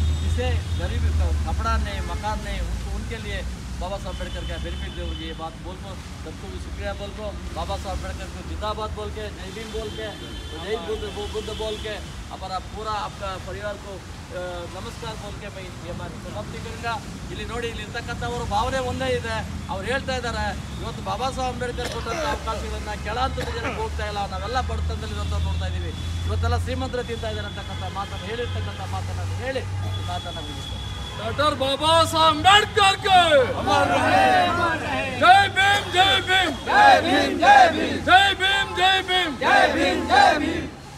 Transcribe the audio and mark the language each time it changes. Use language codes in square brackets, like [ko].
[hi] जिसे गरीब कपड़ा नहीं, मकान नहीं, उनके लिए बाबा साहब अम्बेडकर का बेनिफिट दोगे। ये बात बोल को सबको भी शुक्रिया बोल को, बाबा साहब अम्बेडकर को जिंदाबाद बोल के, जय भीम बोल के, जय बुद्ध बोल के, हमारा पूरा आपका परिवार को नमस्कार बोल के मैं ये बात समाप्ति करूँगा। [kn] ಇಲ್ಲಿ ನೋಡಿ, ಇಲ್ಲಿ ಇರ್ತಕ್ಕಂಥವರು ಭಾವನೆ ಒಂದೇ ಇದೆ। ಅವ್ರು ಹೇಳ್ತಾ ಇದ್ದಾರೆ, ಇವತ್ತು ಬಾಬಾ ಸಾಹೇಬ್ ಅಂಬೇಡ್ಕರ್ ಕೊಟ್ಟಂಥ ಅವಕಾಶಗಳನ್ನು ಕೆಳಹಂತದ ಜನಕ್ಕೆ ಹೋಗ್ತಾ ಇಲ್ಲ, ನಾವೆಲ್ಲ ಬಡತನದಲ್ಲಿ ಇವತ್ತು ನೋಡ್ತಾ ಇದ್ದೀವಿ। ಇವತ್ತೆಲ್ಲ ಶ್ರೀಮಂತರು ತಿಂತಾ ಇದ್ದಾರೆ ಅಂತಕ್ಕಂಥ ಮಾತನ್ನು ಹೇಳಿರ್ತಕ್ಕಂಥ ಮಾತನ್ನು ಹೇಳಿ ಮಾತನ್ನು ಮುಗಿಸ್ತಾರೆ। [hi] डॉक्टर बाबा साहब अम्बेडकर के जय भीम, जय भीम, जय भीम, जय भीम, जय भीम, जय भीम, जय भीम, जय भीम।